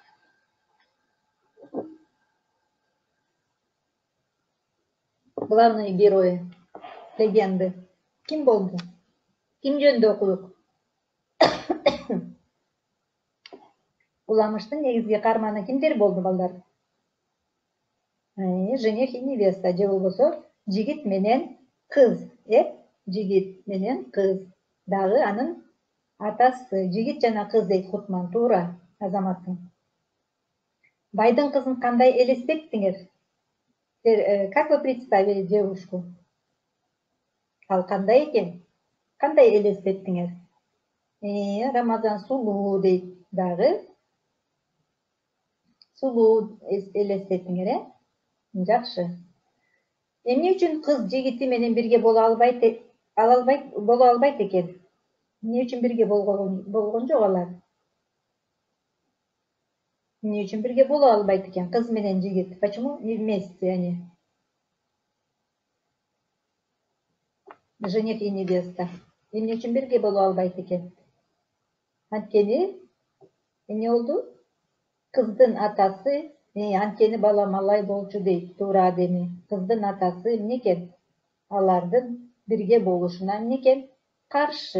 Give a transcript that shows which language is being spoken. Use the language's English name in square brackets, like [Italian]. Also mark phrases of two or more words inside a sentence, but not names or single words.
[Russian] Главный герой легенды [Kyrgyz] ким болду? Ким жөнүндө окудук? Уламыштын негизги каарманы кимдер болду балдар? [Russian] Жених и невеста, [Kyrgyz] же болбосо жигит менен кыз, жигит менен кыз. Дагы анын атасы, жигит жана кыз дейт Кутман, туура, Азаматтын. Байдын кызын кандай элестеттиңер? [Russian] Как вы представили девушку? [Kyrgyz] Ал кандай экен? Кандай элестеттиңер? Рамазан сулуу дейт, дагы сулуу элестеттиңер, Жакшы. Эмне үчүн кыз жигити менен бирге боло албайт экен? Эмне үчүн бирге болгон жок алар? Эмне үчүн бирге боло албайт экен кыз менен жигит? [Russian] Почему не вместе они? Жених и невеста. [Kyrgyz] Эмне үчүн бирге боло албайт экен? Анткени эмне болду? Кыздын атасы, анткени балам алай болчу дейт, туура адеми. Кыздын атасы эмне экен? Алардын бирге болушуна эмне экен? Каршы.